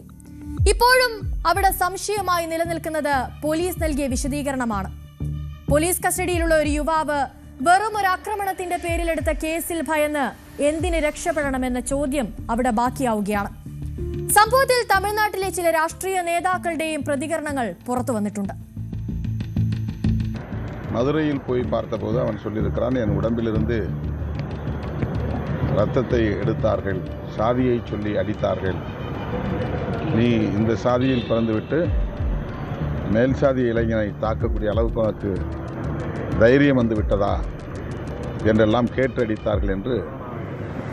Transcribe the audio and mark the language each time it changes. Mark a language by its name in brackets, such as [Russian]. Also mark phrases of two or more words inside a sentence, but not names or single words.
[Malayalam] ഇപ്പോഴും അവിടെ സംശയമായി നിലനിൽക്കുന്നത് പോലീസ് നൽകിയ വിശദീകരണമാണ്. പോലീസ് കസ്റ്റഡിയിലുള്ള ഒരു യുവാവ് വെറും ഒരു ആക്രമണത്തിന്റെ പേരിലെടുത്ത കേസിൽ ഭയന്ന് എന്തിന് രക്ഷപ്പെടണമെന്ന ചോദ്യം അവിടെ ബാക്കിയാവുകയാണ്. സംഭവത്തിൽ തമിഴ്നാട്ടിലെ ചില രാഷ്ട്രീയ നേതാക്കളുടെയും പ്രതികരണങ്ങൾ പുറത്തു വന്നിട്ടുണ്ട്. [Tamil] மதுரையில் போய் பார்த்தபோது அவன் சொல்லியிருக்கிறான், என் உடம்பிலிருந்து இரத்தத்தை எடுத்தார்கள், சாதியை சொல்லி அடித்தார்கள், நீ இந்த சாதியில் பிறந்துவிட்டு மேல் சாதி இளைஞனை தாக்கக்கூடிய அளவுக்கு உனக்கு தைரியம் வந்து விட்டதா என்றெல்லாம் கேட்டடித்தார்கள் என்று